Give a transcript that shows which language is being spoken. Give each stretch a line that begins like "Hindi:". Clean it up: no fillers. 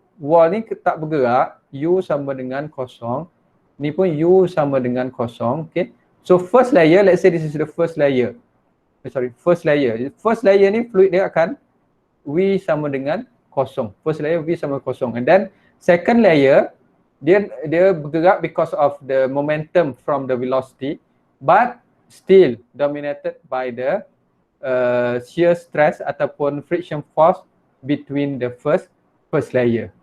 Malay: Wall ni tak bergerak, U sama dengan kosong. Ni pun U sama dengan kosong, okay.
English: So first layer, let's say this is the first layer. First layer.
Malay: First layer ni fluid dia akan V sama dengan kosong. First layer V sama kosong.
English: And then second layer dia bergerak because of the momentum from the velocity, but still dominated by the shear stress
Malay: ataupun
English: friction force between the first layer.